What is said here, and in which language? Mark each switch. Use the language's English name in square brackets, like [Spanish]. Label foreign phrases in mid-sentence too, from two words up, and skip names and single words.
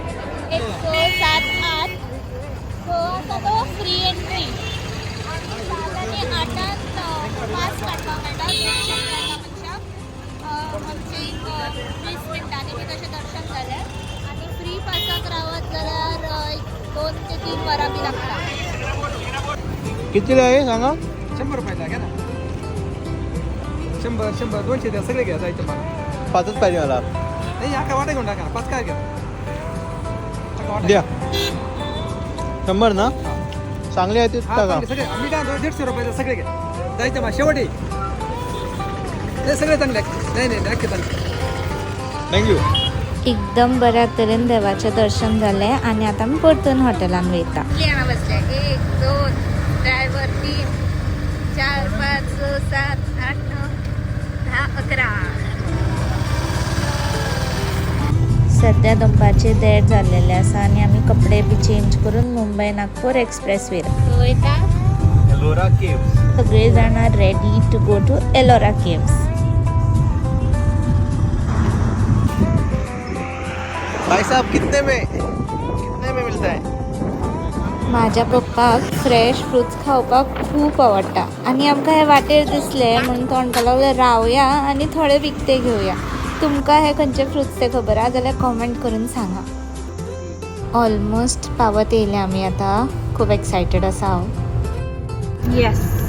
[Konkani] फ्री एंट्री दर्शन जालें आनी फ्री पासाक रावत जाल्यार 2 ते 3 वरां बी लागता. [Marathi] किती आहे सांगा? 100 रुपयाचा घ्या ना. 100 200 द्या, सगळे घ्या जायचं मला. 5च पाहिजे मला. नाही अख्खा वाटा घेऊन टाका, 5 काय घ्या द्या. 100 ना? चांगले आहे ते टाका. सगळे मी काय 150 रुपयाचं सगळे घ्या जायचं मला. शेवटी ते सगळे चांगले. नाही नक्की चांगले. थँक्यू. [Konkani] एकदम बऱ्या तरेन देवाचें दर्शन जालें आनी आतां आमी परतून हॉटेलान वयता. हांगा बसले 1 2 ड्रायव्हर 3 4 5 6 7 8 9 10 11. सध्या दनपारचे 1:30 जाल्लेले आसा आनी आमी कपडे बी चेंज करून मुंबई नागपूर एक्सप्रेसवेर वयता. एलोरा केव्स. सगळे जाणां [English] ready to go to Ellora Caves. [Hindi] भाई साहब कितने में मिलता है? [Konkani] माझ्या पप्पाक [English] fresh fruits [Konkani] खावपाक खूब आवडटा आनी आमकां हे वाटेर दिसले म्हणून तो म्हणपाक लागलो रावया आनी थोडे विकते घेवया. तुमकां हे खंयचे फ्रुट्स ते खबर आहा जाल्यार कॉमेंट करून सांगा. ऑलमोस्ट पावत येयले आमी आतां. खूब एक्सायटेड आसा हांव. येस.